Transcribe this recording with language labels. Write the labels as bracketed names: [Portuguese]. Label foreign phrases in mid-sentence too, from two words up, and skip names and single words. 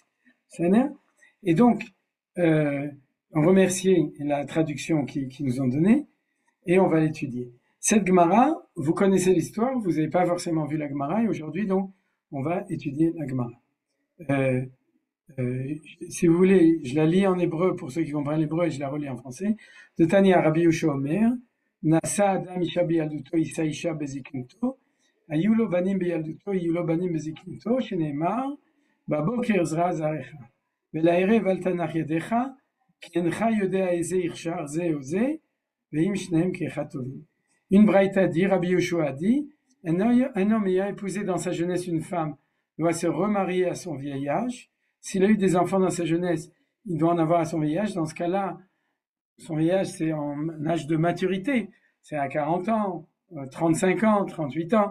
[French] Et donc, on remercie la traduction qu'ils nous ont donnée, et on va l'étudier. Cette Gemara, vous connaissez l'histoire, vous n'avez pas forcément vu la Gemara, et aujourd'hui, donc, on va étudier la Gemara. Si vous voulez, je la lis en hébreu pour ceux qui comprennent l'hébreu, et je la relis en français. [Hebrew] דתניא רבי יהושע אומר, נשא אדם אשה בילדותו, ישא אשה בזקנתו, היו לו בנים בילדותו, יהיו לו בנים בזקנתו, שנאמר, בבוקר זרע זרעך, ולערב אל תנח ידיך, כי אינך יודע איזה יכשר זה או זה, ואם שניהם כאחד טובים. [French] Une braïta dit, Rabbi Yoshua dit, un homme ayant épousé dans sa jeunesse une femme doit se remarier à son vieil âge. S'il a eu des enfants dans sa jeunesse, il doit en avoir à son vieil âge. Dans ce cas-là, son vieil âge, c'est en âge de maturité. C'est à 40 ans, 35 ans, 38 ans.